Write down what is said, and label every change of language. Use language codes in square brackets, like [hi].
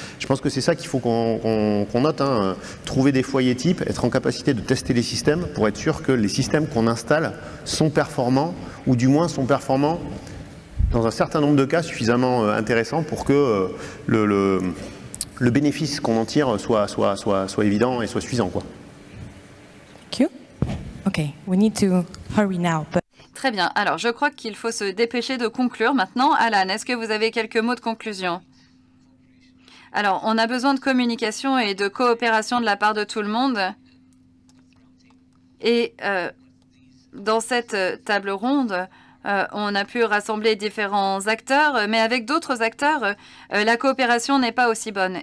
[fr] Je pense que c'est ça qu'il faut qu'on note, trouver des foyers types, être en capacité de tester les systèmes pour être sûr que les systèmes qu'on installe sont performants, ou du moins sont performants dans un certain nombre de cas suffisamment intéressants pour que le bénéfice qu'on en tire soit évident et soit suffisant, quoi. [en] Thank you. Okay, we need to hurry now. [fr] Très bien. Alors, je crois qu'il faut se dépêcher de conclure maintenant. Alan, est-ce que vous avez quelques mots de conclusion? Alors, on a besoin de communication et de coopération de la part de tout le monde. Et dans cette table ronde, on a pu rassembler différents acteurs, mais avec d'autres acteurs, la coopération n'est pas aussi bonne.